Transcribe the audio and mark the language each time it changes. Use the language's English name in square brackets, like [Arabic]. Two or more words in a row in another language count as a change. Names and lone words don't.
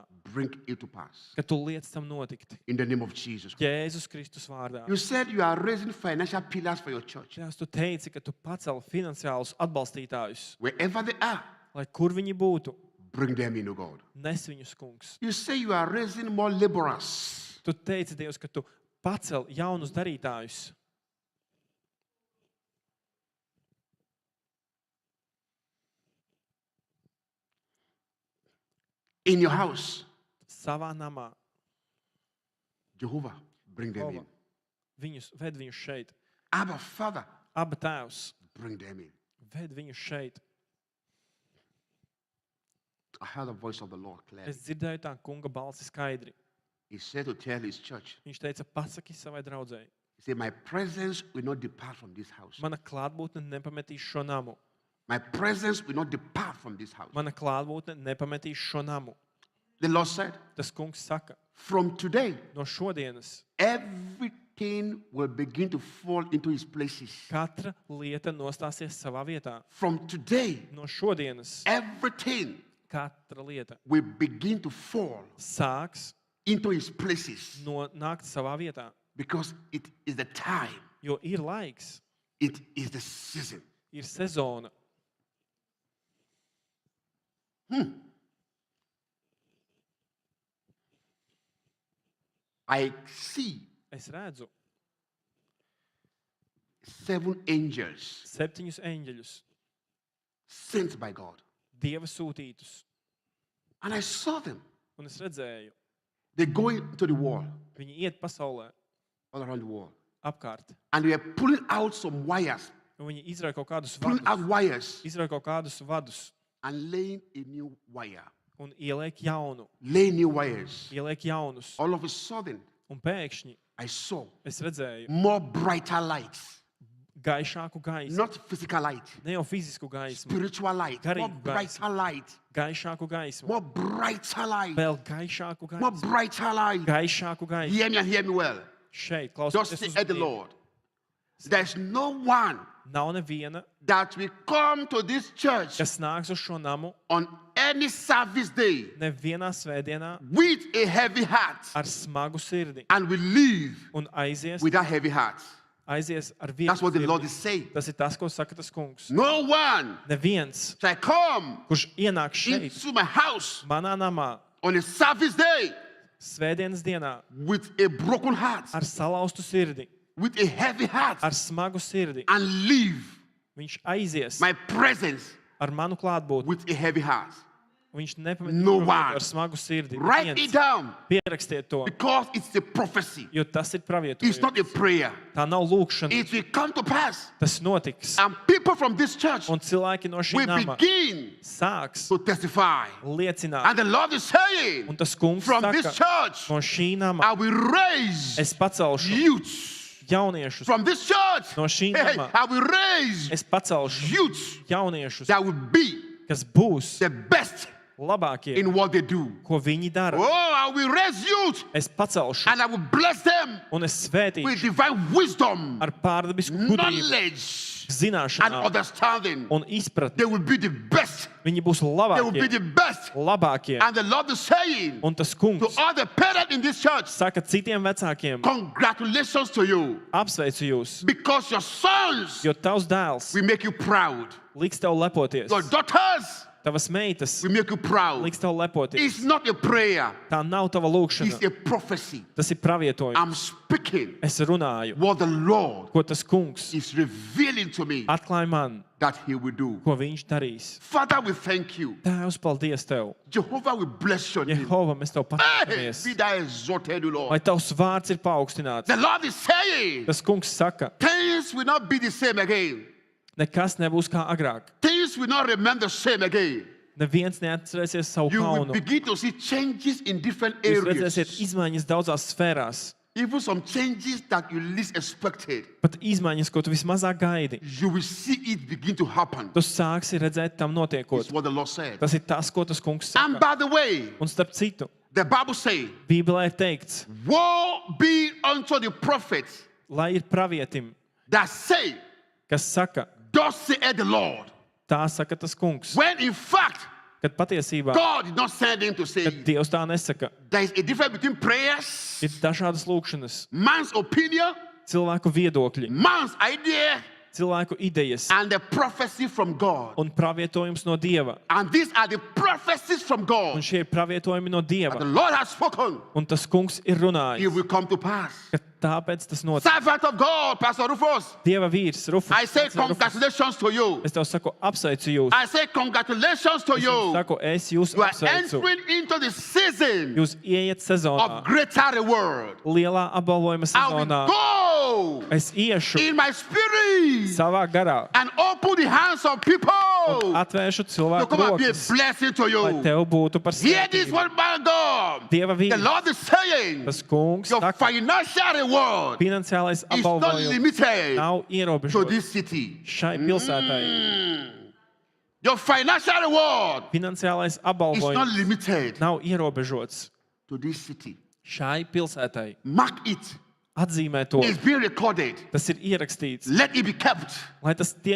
[English] bring it to pass. [Latvian] ka tu liec tam notikt. [English] In the name of Jesus. [Latvian] Jēzus Kristus vārdā. [English] You said you are raising financial pillars for your church. [Latvian] Tēvs, tu teici, ka tu paceli finansiālus atbalstītājus, [English] Wherever they are, [Latvian] lai kur viņi būtu, [English] bring them in, O God. [Latvian] nes viņus, kungs. [English] You say you are raising more laborers. [Latvian] Tu teici, Dievs, ka tu paceli jaunus darītājus. [English] In your house, [Latvian] Savā namā. [English] Jehovah, bring them in. [Latvian] Ved viņus šeit. [English] Abba, Father, [Latvian] Aba Tēvs, [English] bring them in. [Latvian] ved viņus šeit. [English] I heard the voice of the Lord clearly. [Latvian] Es dzirdēju tā kunga balsi skaidri. [English] He said to tell his church, [Latvian] Viņš teica, pasaki savai draudzēji. [English] he said, my presence will not depart from this house. [Latvian] Mana klātbūtne nepametīs šo namu. [English] My presence will not depart from this house. [Latvian] Mana klātbūtne nepametīs šo namu. [English] The Lord said, [Latvian] Tas kungs saka, [English] from today, [Latvian] no šodienas [English] everything will begin to fall into its places. [Latvian] katra lieta nostāsies savā vietā. [English] From today, [Latvian] No šodienas [English] everything [Latvian] katra lieta [English] will begin to fall [Latvian] sāks [English] into its places [Latvian] nākt savā vietā. [English] because it is the time, [Latvian] Jo ir laiks, [English] it is the season. [Latvian] ir sezona. [English] I see [Latvian] Es redzu [English] 7 angels [Latvian] 7 eņģeļus, [English] sent by God. [Latvian] Dieva sūtītus. [English] And I saw them. [Latvian] Un es redzēju, [English] They go into the wall, [Latvian] viņi iet pasaulē [English] all around the wall. [Latvian] apkārt. [English] And they were pulling out some wires, [Latvian] Un viņi izrauj kaut kādus [English] pulling out [Latvian] vadus, [English] wires [Latvian] izrauj kaut kādus vadus [English] and laying a new wire. [Latvian] un ieliek jaunu, [English] Laying new wires. [Latvian] ieliek jaunus. [English] All of a sudden, [Latvian] Un pēkšņi [English] I saw [Latvian] es redzēju [English] more brighter lights. [Latvian] gaišāku gaismu. [English] Not physical light, [Latvian] Ne jau fizisku gaismu, [English] spiritual light. More [Latvian] Garīgu [English] brighter light. [Latvian] gaišāku gaismu. [English] More brighter light. [Latvian] Vēl gaišāku [English] More [Latvian] gaismu. [English] brighter light. [Latvian] Gaišāku gaismu. [English] Hear me and hear me well. [Latvian] Šeit, [English] Just [Latvian] klausieties [English] say [Latvian] uz [English] at the [Latvian] manī. [English] Lord. There's no one [Latvian] Nav neviena, [English] that will come to this church [Latvian] kas nāks uz šo namu [English] on any service day [Latvian] nevienā svētdienā [English] with a heavy heart [Latvian] ar smagu sirdi [English] and will leave [Latvian] un aizies [English] with that heavy heart. [Latvian] ar vienu [English] That's what the Lord [Latvian] sirdi. [English] is saying. [Latvian] Tas ir tas, ko saka tas kungs. [English] No one [Latvian] Neviens, [English] shall come [Latvian] kurš ienāk šeit, [English] into my house [Latvian] manā namā, [English] on a service day [Latvian] svētdienas dienā, [English] with a broken heart, [Latvian] ar salauztu sirdi, [English] with a heavy heart, [Latvian] ar smagu sirdi. [English] and leave [Latvian] Viņš aizies [English] my presence [Latvian] ar manu klātbūtni. [English] with a heavy heart. [Latvian] Viņš nepamet [English] No [Latvian] Jēzu [English] one. [Latvian] ar smagu sirdi. [English] Write [Latvian] Neviens. [English] it down [Latvian] Pierakstiet to, [English] because it's a prophecy. [Latvian] jo tas ir [English] It's [Latvian] pravietojums. [English] not a prayer. [Latvian] Tā nav lūkšana. [English] It will come to pass. [Latvian] Tas notiks. [English] And people from this church [Latvian] Un cilvēki no šī [English] will [Latvian] nama [English] begin [Latvian] sāks [English] to testify. [Latvian] liecināt. [English] And the Lord is saying, [Latvian] Un tas kungs [English] from this [Latvian] saka, [English] church, [Latvian] no šī nama [English] I will raise [Latvian] es pacelšu [English] youths. [Latvian] jauniešus. [English] From this church, [Latvian] No šī [English] hey, [Latvian] nama [English] I will raise [Latvian] es pacelšu [English] youths [Latvian] jauniešus, [English] that will be [Latvian] kas būs [English] the best [Latvian] labākie, [English] in what they do. [Latvian] ko viņi dara. [English] Oh, I will raise youth [Latvian] Es pacelšu [English] and I will bless them [Latvian] un es svētīšu [English] with divine wisdom, [Latvian] ar pārdabisku gudrību, [English] knowledge, and [Latvian] zināšanām [English] understanding. [Latvian] un izpratni. [English] They will be the best. [Latvian] Viņi būs [English] They will be [Latvian] labākie, [English] the best. [Latvian] labākie. [English] And the Lord is saying [Latvian] Un tas [English] to [Latvian] kungs [English] all the parents in this church, [Latvian] saka citiem vecākiem, [English] congratulations to you [Latvian] apsveicu jūs, [English] because your sons [Latvian] jo tavs dēls [English] will make you proud. [Latvian] liks tev lepoties. [English] Your daughters [Latvian] Tavas meitas [English] will make you proud. [Latvian] liks tev lepoties. [English] It's not a prayer. [Latvian] Tā nav tava [English] It's [Latvian] lūkšana, [English] a prophecy. [Latvian] tas ir pravietojums. [English] I'm speaking [Latvian] Es runāju, [English] what the Lord [Latvian] ko tas kungs [English] is revealing to me [Latvian] atklāja man, [English] that He will do. [Latvian] ko viņš darīs. [English] Father, we thank you. [Latvian] Tēvs, paldies tev. [English] Jehovah, we bless your name. [Latvian] Jehova, mēs tev [English] Hey, [Latvian] pateicamies. [English] be thou exalted, O [Latvian] Lai [English] Lord. [Latvian] tavs vārds ir paaugstināts. [English] The Lord is saying [Latvian] Tas kungs saka, [English] things will not be the same again. [Latvian] nekas nebūs kā agrāk. [English] Things will not remain the same again. [Latvian] Neviens neatcerēsies savu [English] You will [Latvian] kaunu. [English] begin to see changes in different [Latvian] Jūs redzēsiet [English] areas. [Latvian] izmaiņas daudzās sfērās. [English] Even some changes that you least expected. [Latvian] Pat izmaiņas, ko tu vismazāk gaidi. [English] You will see it begin to happen. [Latvian] Tu sāksi redzēt tam notiekot. [English] That's what the Lord said. [Latvian] Tas ir tas, ko tas kungs [English] And [Latvian] saka. [English] by the way, [Latvian] Un starp citu, [English] the Bible says, [Latvian] Bībelē ir teikts, [English] woe be unto the prophets [Latvian] lai ir pravietim, [English] that say, [Latvian] kas saka, [English] thus saith the Lord. [Latvian] tā saka tas kungs. [English] When in fact, [Latvian] Kad patiesībā, [English] God did not send him to say [Latvian] kad [English] it. [Latvian] Dievs tā nesaka, [English] There is a difference between prayers, [Latvian] ir dažādas lūkšanas, [English] man's opinion, [Latvian] cilvēku viedokļi, [English] man's idea, [Latvian] cilvēku idejas [English] and the prophecy from God. [Latvian] un pravietojums no Dieva. [English] And these are the prophecies from [Latvian] Un [English] God. [Latvian] šie ir pravietojumi no [English] The [Latvian] Dieva. [English] Lord has spoken. [Latvian] Un tas kungs ir [English] It [Latvian] runājis, [English] will come to pass. [Latvian] ka tāpēc tas notiek. [English] Servant of God, Pastor Rufus, [Latvian] Dieva vīrs, Rufus. [English] I say [Latvian] Rufus, [English] congratulations to you. [Latvian] Es tev saku, apsveicu jūs. [English] I say congratulations to [Latvian] Es jums [English] you. [Latvian] saku, es jūs [English] You are [Latvian] apsveicu. [English] entering into the season [Latvian] Jūs ieiet sezonā, [English] of greater reward. [Latvian] lielā apbalvojuma [English] I will [Latvian] sezonā. [English] go [Latvian] Es iešu [English] in my spirit [Latvian] savā garā [English] and open the hands of people [Latvian] un atvēršu [English] to [Latvian] cilvēku [English] come and be a [Latvian] rokas, [English] blessing to [Latvian] lai [English] you. [Latvian] tev būtu par [English] Hear this [Latvian] svētību. [English] one, my God. [Latvian] Dieva [English] The [Latvian] vīrs, [English] Lord is saying [Latvian] tas kungs [English] your [Latvian] saka, [English] financial reward [Latvian] finansiālais [English] is not [Latvian] apbalvojums [English] limited [Latvian] nav [English] to [Latvian] ierobežots [English] this city. [Latvian] šai pilsētai. [English] Your financial reward [Latvian] Finansiālais [English] is not [Latvian] apbalvojums [English] limited [Latvian] nav ierobežots [English] to this city. [Latvian] šai pilsētai. [English] Mark it. [Latvian] Atzīmē to. [English] It's being recorded. [Latvian] Tas ir ierakstīts, [English] Let it be kept. [Latvian] lai tas tiek